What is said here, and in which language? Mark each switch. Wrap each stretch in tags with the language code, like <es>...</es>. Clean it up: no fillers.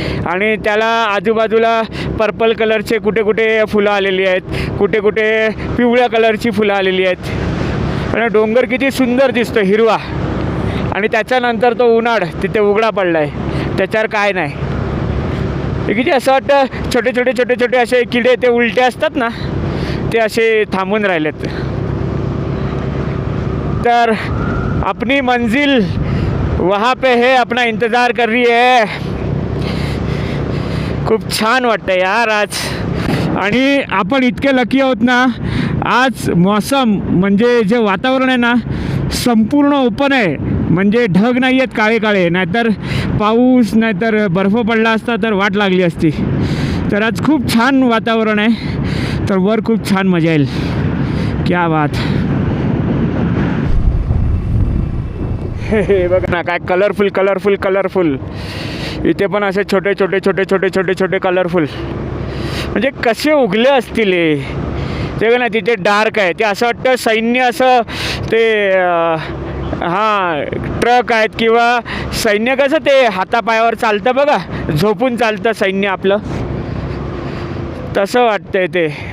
<mr>आणि त्याला आजूबाजूला पर्पल कलरचे कुठे कुठे फुलं आलेली आहेत, कुठे कुठे पिवळ्या कलरची फुलं आलेली आहेत. आणि डोंगर किती सुंदर दिसतो हिरवा. आणि त्याच्यानंतर तो उन्हाळ तिथे उघडा पडला आहे. त्याच्यावर काय नाही. हे किती असं वाटतं छोटे छोटे छोटे छोटे असे किडे ते उलटे असतात ना ते असे थांबून राहिलेत.</mr> <hi>तर अपनी मंजिल वहाँ पे है, अपना इंतज़ार कर रही है.</hi> <mr>खूप छान वाटतं यार आज. आणि आपण इतके लकी आहोत ना, आज मौसम म्हणजे जे वातावरण आहे ना संपूर्ण ओपन आहे. म्हणजे ढग नाही आहेत काळे काळे, नाहीतर पाऊस नाहीतर बर्फ पडला असता तर वाट लागली असती. तर आज खूप छान वातावरण आहे. तर वर खूप छान मजा येईल.</mr> <hi>क्या बात.</hi> <mr>हे बघा ना काय कलरफुल कलरफुल कलरफुल. इथे पण असे छोटे छोटे छोटे छोटे छोटे छोटे कलरफुल. म्हणजे कसे उगले असतील हे. ते ना तिथे डार्क आहे ते असं वाटतं सैन्य असं ते हां ट्रक आहेत किंवा सैन्य कसं ते हातापायावर चालतं बघा, झोपून चालतं सैन्य आपलं, तसं वाटतंय ते.</mr>